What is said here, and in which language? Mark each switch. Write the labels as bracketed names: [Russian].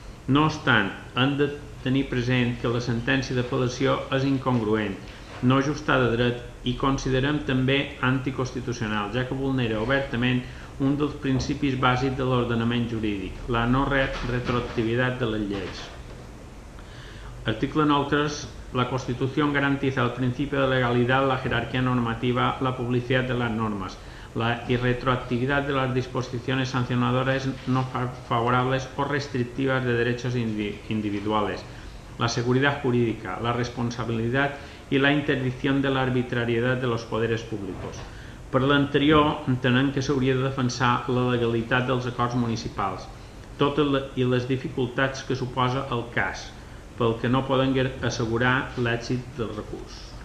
[Catalan] No obstant, hem de tenir present que la sentència d'apel·lació és incongruent, no ajustada a dret i considerem també anticonstitucional, ja que vulnera obertament un dels principis bàsics de l'ordenament jurídic, la no retroactivitat de les lleis. [Spanish] Artículo 9.3. La Constitución garantiza el principio de legalidad, la jerarquía normativa, la publicidad de las normas, la irretroactividad de las disposiciones sancionadoras no favorables o restrictivas de derechos individuales, la seguridad jurídica, la responsabilidad y la interdicción de la arbitrariedad de los poderes públicos. [Catalan] Per l'anterior, entenem que s'hauria de defensar la legalitat dels acords municipals, totes i les dificultats que suposa el cas, pel que no poden assegurar l'èxit del recurs.